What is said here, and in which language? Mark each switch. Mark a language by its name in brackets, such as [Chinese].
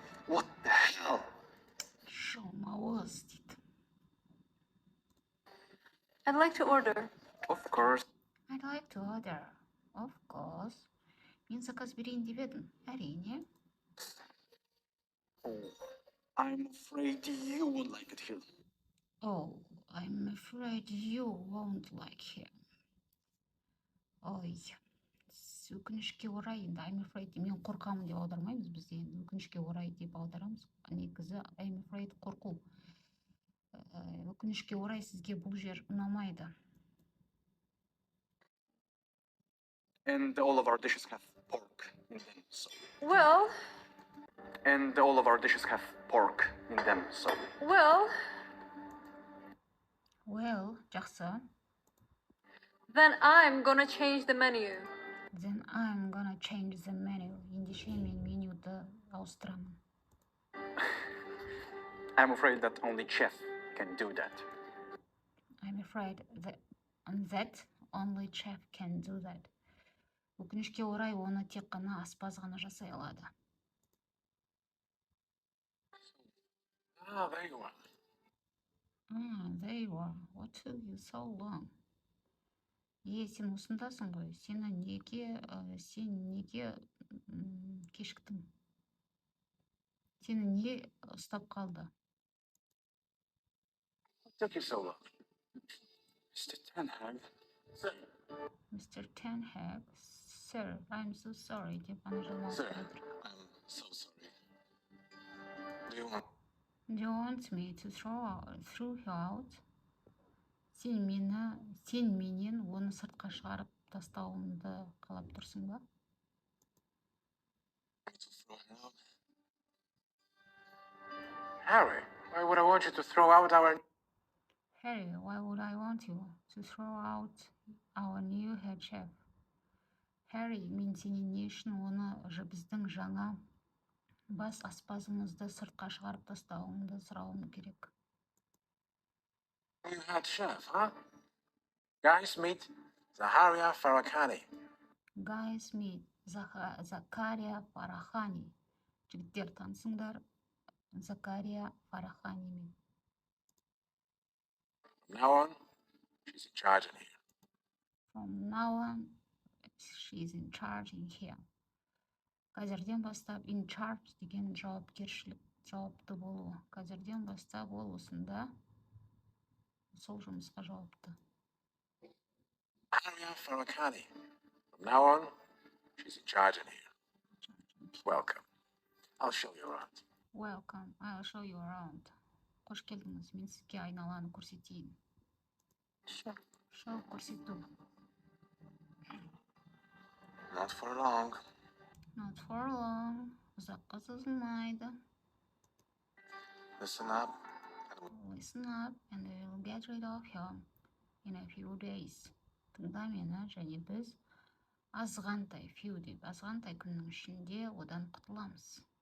[English] What the hell? [Kazakh] Жалмауыз дейді. [English] I'd like to order. Of course. I'd like to order. Of course. [Kazakh] Мен заказ берейін деп едім. Әрине. [English] Oh, I'm afraid you won't like it here. Oh, I'm afraid you won't like him. [Kazakh] Ой, өкінішке орай, енді [English] I'm afraid, [Kazakh] мен қорқамын деп аудармаймыз бізде, енді өкінішке орай деп аударамыз. Негізі [English] I'm afraid [Kazakh] қорқу. Өкінішке орай сізге бұл жер ұнамайды. [English] And all of our dishes have pork in them, so... Well, And all of our dishes have pork in them, so... Well, [Kazakh] жақсы. [English] then I'm gonna change the menu. Then I'm gonna change the menu. [Kazakh] Ендеше мен менюді ауыстырамын. [English] I'm afraid that only chef can do that. I'm afraid that only chef can do that. [Kazakh] Өкінішке орай оны тек қана аспаз ғана жасай алады. [English] Ah, there you are. There you are. What took you so long? [Kazakh] Сен осындасың ғой. Сен неге кешіктің? Сені не ұстап қалды? [English] What took you so long? Mr. Tenhag. Sir. Mr. Tenhag, sir, I'm so sorry [Kazakh] деп ана жалмауыз [English] Sir, [Kazakh] жатыр. [English] I'm so sorry. Do you want... Do you want me to throw you out? [Kazakh] Сен менен оны сыртқа шығарып тастауымды қалап тұрсың ба? [English] to throw Harry, why would I want you to throw out our... Harry, why would I want you to throw out our new head chef? [Kazakh] Harry, мен сенен не үшін біздің жаңа бас аспазымызды сыртқа шығарып тастауыңды сұрауым керек? [English] New head chef, huh? Guys, meet Zaharia Farahani. Guys, meet Закария Фарахани. [Kazakh] Жігіттер, танысыңдар Закария Фараханимен. [English] From now on, she's in charge in here. From now on, she's in charge in here. [Kazakh] Қазірден бастап [English] in charge [Kazakh] деген жауапты болу. Қазірден бастап ол осында сол жұмысқа жауапты. [English] Zaharia Farahani. From now on, she's in charge in here. Welcome. I'll show you around. Welcome, I'll show you around. [Kazakh] Қош келдіңіз, мен сізге айналаны көрсетейін. Show көрсету. [English] Not for long. Not for long. [Kazakh] Ұзаққа созылмайды. [English] Listen up. Listen up and we'll get rid of him in a few days. [Kazakh] Тыңда мені, және біз азғантай, [English] few [Kazakh] деп, азғантай күннің ішінде одан құтыламыз.